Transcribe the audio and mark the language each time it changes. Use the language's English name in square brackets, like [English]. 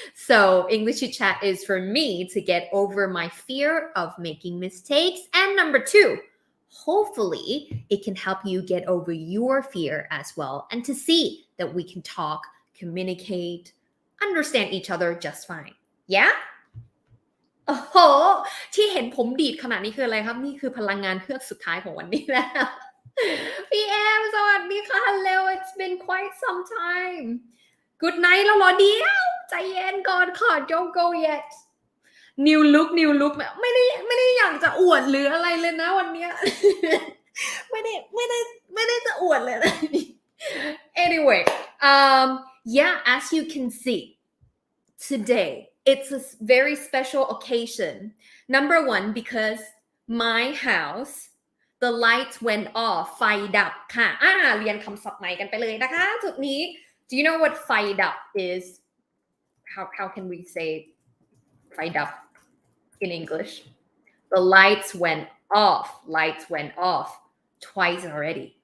[English] So English Chit Chat is for me to get over my fear of making mistakes. And number two, hopefully it can help you get over your fear as well and to see that we can talk, communicate, understand each other just fine. Yeah? [Thai] โอ้โหที่เห็นผมดีดขนาดนี้คืออะไรครับนี่คือพลังงานเฮือกสุดท้ายของวันนี้แล้ว พี่แอมสวัสดีค่ะ [English] Hello it's been quite some time Good night [Thai] แล้วเหรอเดียวใจเย็นก่อนค่ะ [English] Don't go yet New look [Thai] ไม่ได้อยากจะอวดหรืออะไรเลยนะวันเนี้ยไม่ได้จะอวดเลยนะ [English] Anyway yeah as you can see today It's a very special occasion. Number one, because my house, the lights went off. [Thai] ไฟดับค่ะเรียนคำศัพท์ใหม่กันไปเลยนะคะจุดนี้ [English] Do you know what [Thai] ไฟดับ is? [English] How can we say ไฟดับ in English? The lights went off. Lights went off twice already.